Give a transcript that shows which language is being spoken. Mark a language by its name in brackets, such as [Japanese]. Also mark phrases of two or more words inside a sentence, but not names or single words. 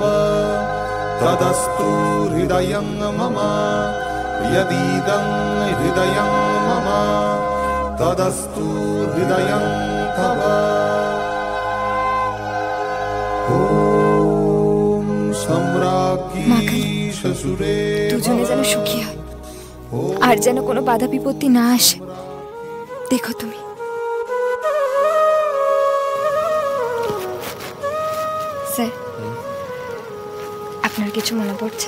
[Sanskrit] तदस्तु हृदयं मम यदीदं हृदयं मम तदस्तु हृदयं तव। ॐ सम्राज्ञी श्वशुरे [Bangla] দুজনে যেন সুখী হয়, আর যেন কোনো বাধা বিপত্তি না আসে। দেখো তুমি। স্যার, আপনার কিছু মনে পড়ছে?